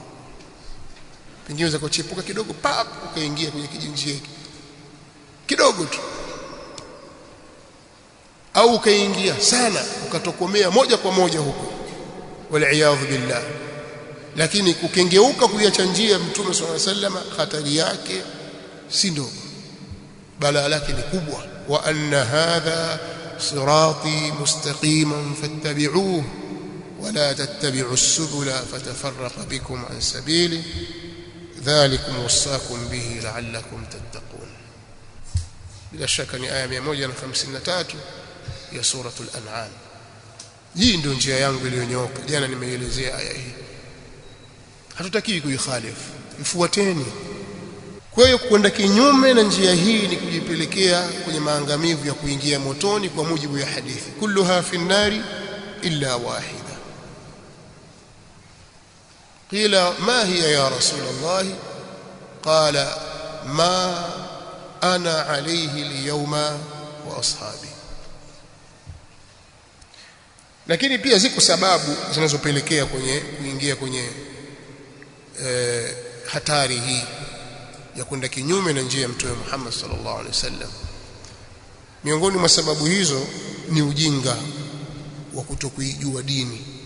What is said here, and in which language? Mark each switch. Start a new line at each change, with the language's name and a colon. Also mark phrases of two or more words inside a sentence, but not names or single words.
Swahili: Pengine unaweza kuchepuka kidogo, ukaingia kwenye kijinjia kidogo tu, au ukaingia sana ukatokomea moja kwa moja huko,
Arabic: والعياذ بالله.
Swahili: Lakini kukengeuka kuiacha njia ya Mtume
Arabic: صلى الله عليه وسلم,
Swahili: hatari yake si ndogo, balaa lake ni kubwa.
Arabic: وأن هذا صراطي مستقيما فاتبعوه ولا تتبعوا السبل فتفرق بكم عن سبيله ذلكم وصاكم به لعلكم تتقون.
Swahili: bila shaka ni aya 153 ya suratul An'am. Hii ndio njia yangu iliyonyooka. Jana nimeelezea aya hii. Hatutakiwi kuikhalifu, ifuateni. Kwa hiyo kwenda kinyume na njia hii ni kujipelekea kwenye maangamivu ya kuingia motoni kwa mujibu ya hadithi,
Arabic: كلها في النار إلا واحدة. قيل ما هي يا رسول الله? قال ما أنا عليه اليوم وأصحابي.
Swahili: Lakini pia ziko sababu zinazopelekea kuingia kwenye hatari hii ya kwenda kinyume na njia ya Mtume Muhammad
Arabic: صلى الله عليه وسلم.
Swahili: Miongoni mwa sababu hizo ni ujinga wa kutokuijua dini.